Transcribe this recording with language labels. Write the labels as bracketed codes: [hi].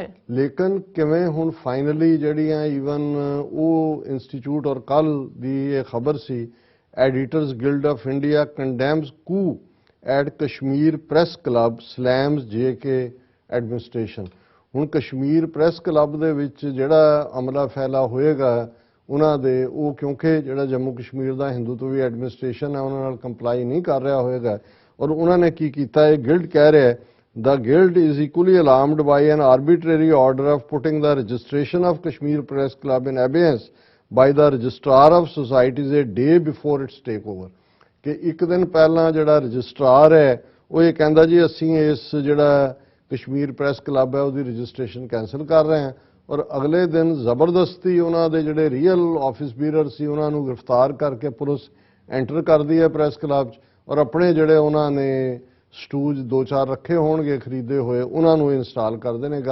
[pa] ਲੇਕਿਨ ਕਿਵੇਂ ਹੁਣ ਫਾਈਨਲੀ ਜਿਹੜੀਆਂ ਈਵਨ ਉਹ ਇੰਸਟੀਚਿਊਟ ਔਰ ਕੱਲ ਦੀ ਇਹ ਖਬਰ ਸੀ, [en] Editors guild of India condemns coup at Kashmir press club slams JK administration. [pa] ਹੁਣ ਕਸ਼ਮੀਰ ਪ੍ਰੈਸ ਕਲੱਬ ਦੇ ਵਿੱਚ ਜਿਹੜਾ ਅਮਲਾ ਫੈਲਾ ਹੋਏਗਾ ਉਹਨਾਂ ਦੇ, ਉਹ ਕਿਉਂਕਿ ਜਿਹੜਾ ਜੰਮੂ ਕਸ਼ਮੀਰ ਦਾ ਹਿੰਦੂਤਵੀ ਐਡਮਿਨਿਸਟ੍ਰੇਸ਼ਨ ਹੈ ਉਹਨਾਂ ਨਾਲ ਕੰਪਲਾਈ ਨਹੀਂ ਕਰ ਰਿਹਾ ਹੋਏਗਾ। ਔਰ ਉਹਨਾਂ ਨੇ ਕੀ ਕੀਤਾ, ਇਹ ਗਿਲਡ ਕਹਿ ਰਿਹਾ [en] the guild is equally alarmed by an arbitrary order of putting the registration of Kashmir Press Club in abeyance by the registrar of societies a day before its takeover। [pa] ਕਿ ਇੱਕ ਦਿਨ ਪਹਿਲਾਂ ਜਿਹੜਾ ਰਜਿਸਟਰਾਰ ਹੈ ਉਹ ਇਹ ਕਹਿੰਦਾ ਜੀ ਅਸੀਂ ਇਸ ਜਿਹੜਾ ਕਸ਼ਮੀਰ ਪ੍ਰੈਸ ਕਲੱਬ ਹੈ ਉਹਦੀ ਰਜਿਸਟ੍ਰੇਸ਼ਨ ਕੈਂਸਲ ਕਰ ਰਹੇ ਹਾਂ, ਔਰ ਅਗਲੇ ਦਿਨ ਜ਼ਬਰਦਸਤੀ ਉਹਨਾਂ ਦੇ ਜਿਹੜੇ ਰੀਅਲ ਆਫਿਸ ਬੀਰਰ ਸੀ ਉਹਨਾਂ ਨੂੰ ਗ੍ਰਿਫਤਾਰ ਕਰਕੇ ਪੁਲਿਸ ਐਂਟਰ ਕਰਦੀ ਹੈ ਪ੍ਰੈਸ ਕਲੱਬ 'ਚ, ਔਰ ਆਪਣੇ ਜਿਹੜੇ ਉਹਨਾਂ ਨੇ ਸਟੂਜ 2-4 ਰੱਖੇ ਹੋਣਗੇ ਖਰੀਦੇ ਹੋਏ ਉਹਨਾਂ ਨੂੰ ਇੰਸਟਾਲ ਕਰਦੇ ਨੇ।